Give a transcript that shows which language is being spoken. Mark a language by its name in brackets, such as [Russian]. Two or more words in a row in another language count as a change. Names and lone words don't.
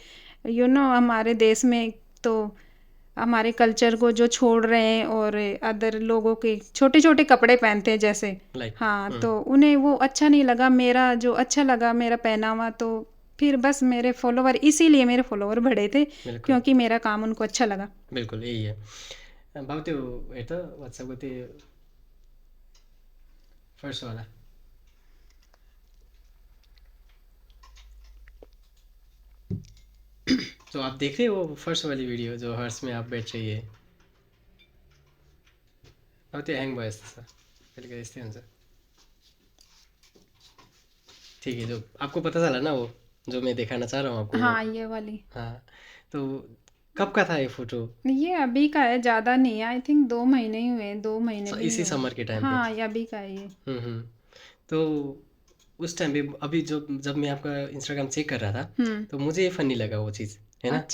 [Hindi] हमारे देश में तो हमारे कल्चर को जो छोड़ रहे हैं और अदर लोगों के छोटे छोटे कपड़े पहनते हैं जैसे, हाँ, तो उन्हें वो अच्छा नहीं लगा, मेरा जो अच्छा लगा मेरा पहनावा। तो फिर बस मेरे फॉलोवर, इसीलिए मेरे फॉलोवर बढ़े थे, क्योंकि मेरा काम उनको अच्छा लगा। बिल्कुल यही है। [Nepali] भाउ त्यो हेर त वाट्सएपको त्यो फर्स्ट वाला। [Hindi] तो आप देख रहे हो वो फर्स्ट वाली वीडियो जो हर्ष में आप बैठ रही है? [Nepali] अब त्यो ह्याङ भयो जस्तो छ, कहिले कहिले यस्तै हुन्छ। [Hindi] ठीक है, जो आपको पता चला ना वो जो मैं दिखाना चाह रहा हूँ आपको? हाँ, ये वाली। हाँ, तो कब का था ये फोटो? ये अभी का है, ज़्यादा नहीं है, [English] I think [Hindi] 2 महीने ही हुए, 2 महीने भी इसी नहीं समर के हुए। टाइम पे? हाँ, ये अभी का है ये। तो उस टाइम पे अभी जब मैं आपका इंस्टाग्राम चेक कर रहा था, तो मुझे ये फनी लगा वो चीज़, है ना?